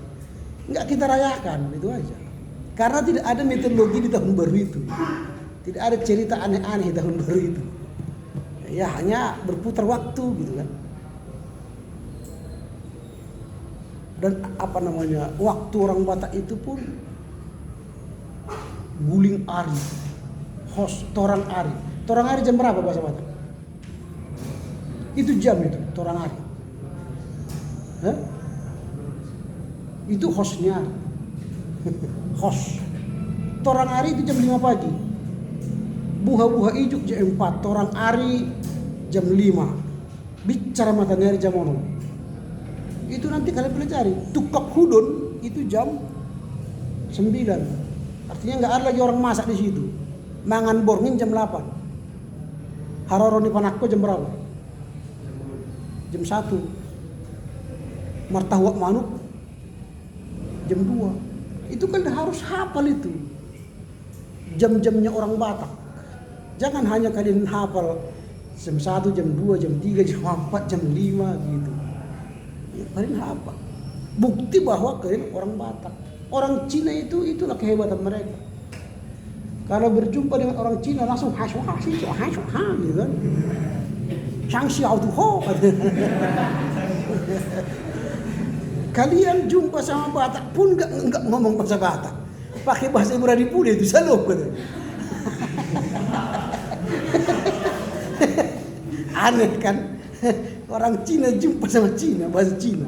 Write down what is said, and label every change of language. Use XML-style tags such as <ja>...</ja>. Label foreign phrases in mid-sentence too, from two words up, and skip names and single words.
<id>Nggak kita rayakan, itu aja. Karena tidak ada mitologi di tahun baru itu. Tidak ada cerita aneh-aneh di tahun baru itu. Ya hanya berputar waktu gitu kan. Dan apa namanya, waktu orang Batak itu pun</id> <bbc>guling ari, torang ari. Torang ari</bbc> <id>jam berapa bahasa Batak? Itu jam itu,</id> <bbc>torang ari.</bbc> <id>Hah? Itu hostnya. Host.</id> <bbc>Torang ari</bbc> <id>itu jam 5 pagi.</id> <bbc>Buha-buha ijuk</bbc> <id>jam 4.</id> <bbc>Torang ari</bbc> <id>jam 5. Bicara matahari jam 6. Itu nanti kalian pelajari.</id> <bbc>Tukak hudon</bbc> <id>itu jam 9. Artinya nggak ada lagi orang masak di situ.</id> <bbc>Mangan borngin</bbc> <id>jam 8.</id> <bbc>Haroroni panakko</bbc> <id>jam berapa? Jam 1.</id> <bbc>Martahuak manuk</bbc> <id>jam 2. Itu kan harus hafal itu. Jam-jamnya orang Batak. Jangan hanya kalian hafal jam 1, jam 2, jam 3, jam 4, jam 5 gitu. Ya, kalian hafal. Bukti bahwa kalian orang Batak. Orang Cina itulah kehebatan mereka. Kalau berjumpa dengan orang Cina langsung ha gitu kan. Shang xiao tu ho. Kalian jumpa sama Batak pun enggak ngomong bahasa Batak. Pakai bahasa Ibrani pula itu salam kata. Aneh kan? Orang Cina jumpa sama Cina, bahasa Cina.</id>